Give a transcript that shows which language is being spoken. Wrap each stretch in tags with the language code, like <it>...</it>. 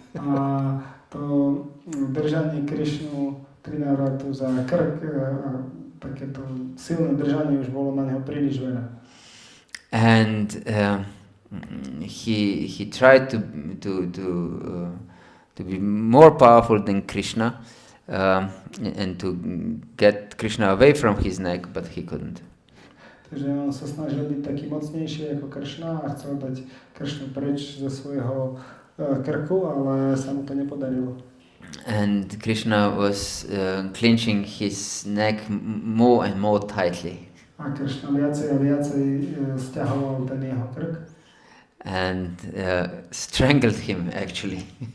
<sk>A to držanie Krishnu Trinavartu za krk, takéto silné držanie už bolo na neho príliš veľa.</sk> <en>And he tried to be more powerful than Krishna and to get Krishna away from his neck, but he couldn't.</en> <sk>Takže on sa snažil byť taký mocnejší ako Krishna a chcel dať Krishnu preč zo svojho krku, ale sa mu to nepodarilo.</sk> <en>And Krishna was clenching his neck more and more tightly.</en> <sk>A Krishna viacej a viacej stiahoval ten jeho krk.</sk> <en>And strangled him actually.</en>